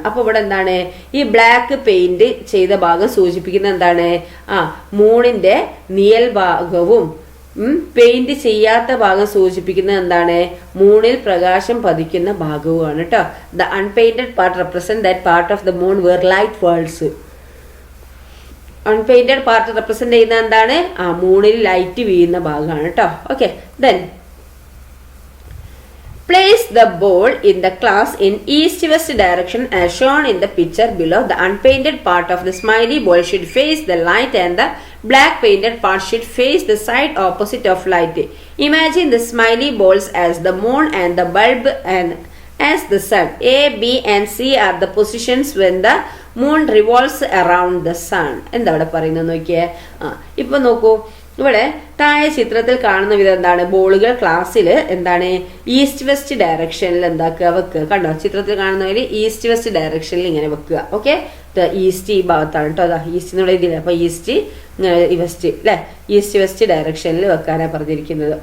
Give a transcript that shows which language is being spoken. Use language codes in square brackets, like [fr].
[ml] അപ്പൊ ഇവിടെ എന്താണ് ഈ ബ്ലാക്ക് പെയിന്റ് ചെയ്ത ഭാഗം സൂചിപ്പിക്കുന്ന എന്താണ് മൂണിന്റെ നിഴൽ ഭാഗവും പെയിന്റ് ചെയ്യാത്ത ഭാഗം സൂചിപ്പിക്കുന്നത് എന്താണ് മൂണിൽ പ്രകാശം പതിക്കുന്ന ഭാഗവുമാണ് കേട്ടോ. [en] The unpainted part represent that part of the moon where light falls. [ml] അൺപെയിന്റഡ് part represent ചെയ്യുന്ന എന്താണ് മൂണിൽ ലൈറ്റ് വീഴുന്ന ഭാഗമാണ് കേട്ടോ. [en] Okay, then place the ball in the class in east-west direction as shown in the picture below. The unpainted part of the smiley ball should face the light and the black painted part should face the side opposite of light. Imagine the smiley balls as the moon and the bulb and as the sun. A, B and C are the positions when the moon revolves around the sun. [ml] എന്താ ഇവിടെ പറയുന്നത് നോക്കിയേ. ഇപ്പൊ നോക്കൂ, ഇവിടെ താഴെ ചിത്രത്തിൽ കാണുന്ന വിധം എന്താണ് ബോളുകൾ ക്ലാസ്സിൽ എന്താണ് ഈസ്റ്റ് വെസ്റ്റ് ഡയറക്ഷനിൽ എന്താക്കുക വെക്കുക. കണ്ടോ ചിത്രത്തിൽ കാണുന്നതിൽ ഈസ്റ്റ് വെസ്റ്റ് ഡയറക്ഷനിൽ ഇങ്ങനെ വെക്കുക. ഓക്കെ, ഈസ്റ്റ് ഈ ഭാഗത്താണ് കേട്ടോ. അതാ ഈസ്റ്റ് എന്നുള്ള ഇതില്ല. അപ്പൊ ഈസ്റ്റ് വെസ്റ്റ് അല്ലെ, ഈസ്റ്റ് വെസ്റ്റ് ഡയറക്ഷനിൽ വെക്കാനാണ് പറഞ്ഞിരിക്കുന്നത്.